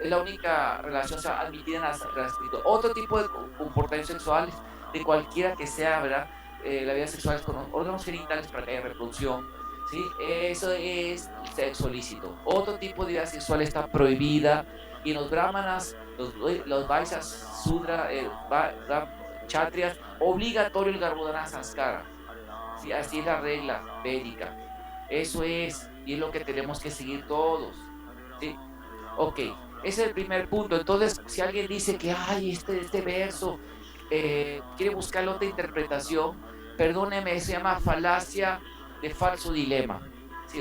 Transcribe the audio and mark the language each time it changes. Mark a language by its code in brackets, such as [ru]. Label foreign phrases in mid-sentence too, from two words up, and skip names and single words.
[es] Es la única relación, o sea, admitida en la espiritual. Otro tipo de comportamientos sexuales, de cualquiera que sea, ¿verdad? La vida sexual es con órganos genitales para que haya reproducción, ¿sí? Eso es sexo lícito. Otro tipo de vida sexual está prohibida. Y los brahmanas, los vaishyas, sudra, chatrias, obligatorio el [sa] garbhodana sanskara. [es] Sí, así es la regla védica. Eso es, y es lo que tenemos que seguir todos. ¿Sí? Ok, ese es el primer punto. Entonces, si alguien dice que ay, este verso quiere buscar otra interpretación, perdóneme, se llama falacia de falso dilema, ¿sí?